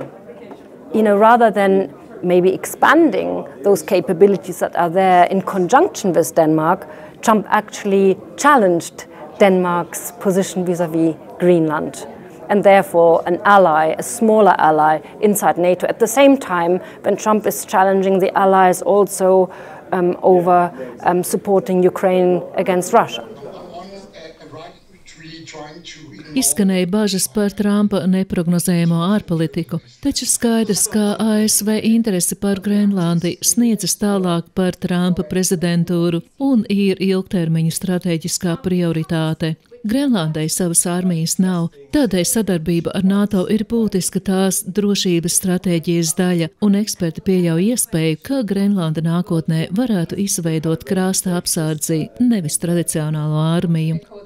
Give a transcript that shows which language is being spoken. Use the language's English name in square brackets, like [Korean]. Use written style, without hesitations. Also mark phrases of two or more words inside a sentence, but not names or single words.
[English] Rather than maybe expanding those capabilities that are there in conjunction with Denmark, Trump actually challenged Denmark's position vis-à-vis Greenland, and therefore an ally, a smaller ally inside NATO. At the same time, when Trump is challenging the allies also over supporting Ukraine against Russia. Trying to [Latvian] Izskanēja bažas par Trumpa neprognozējamo ārpolitiku, taču skaidrs, ka ASV interese par Grenlandi sniedzas tālāk par Trumpa prezidentūru un ir ilgtermiņa stratēģiskā prioritāte. Grenlandai savas armijas nav, tādēļ sadarbība ar NATO ir būtiska tās drošības stratēģijas daļa, un eksperti pieļauj iespēju, ka Grenlanda nākotnē varētu izveidot krasta apsardzi, nevis tradicionālo armiju.